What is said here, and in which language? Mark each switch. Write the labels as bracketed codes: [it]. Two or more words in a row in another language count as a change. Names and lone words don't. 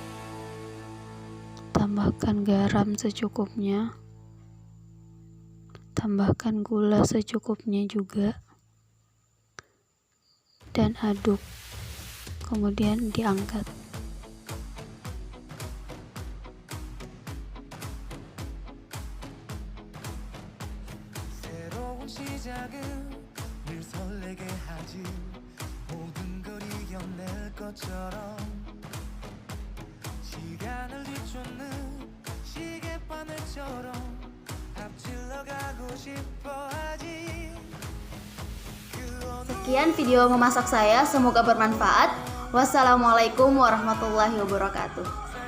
[id] Tambahkan garam secukupnya. Tambahkan gula secukupnya juga dan aduk, kemudian diangkat. [ko] 새로운 시작은 늘 설레게 하지 모든 걸 이겨낼 것처럼 시간을 뒤쫓는 시계바늘처럼 앞질러 가고 싶어 하지 [id] Sekian video memasak saya, semoga bermanfaat. [ar] والسلام عليكم ورحمة الله وبركاته.